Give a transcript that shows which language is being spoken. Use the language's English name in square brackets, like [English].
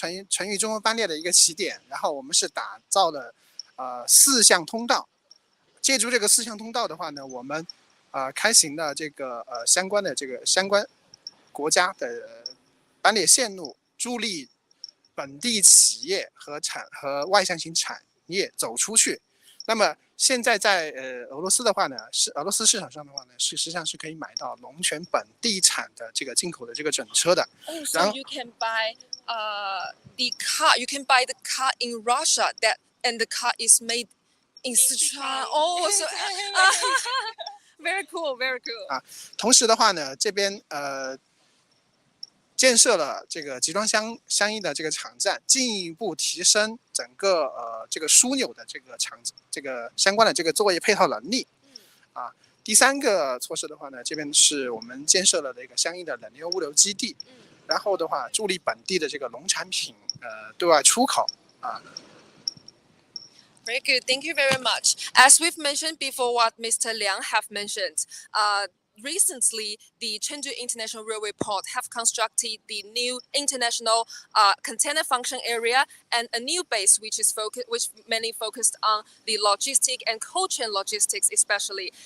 [Chinese] 成渝中欧班列的一个起点，然后我们是打造了4项通道，借助这个4项通道的话呢，我们开行了这个相关国家的班列线路，助力本地企业和外向型产业走出去。那么现在在俄罗斯的话呢，俄罗斯市场上的话呢，实际上是可以买到龙泉本地产的这个进口的这个整车的。 [English] So you can buy the car. You can buy the car in Russia and the car is made in Sichuan. Oh, so very cool, very cool. [Chinese] 同时的话呢，这边建设了这个集装相应的这个场站，进一步提升整个这个枢纽的这个相关的这个作业配套能力。第3个措施的话呢，这边是我们建设了一个相应的冷链物流基地，然后的话助力本地的这个农产品对外出口 [English] Very good. Thank you very much. As we've mentioned before, what Mr. Liang have mentioned, recently the Chengdu International Railway Port have constructed the new international container function area and a new base which mainly focused on the logistic and cold chain logistics especially.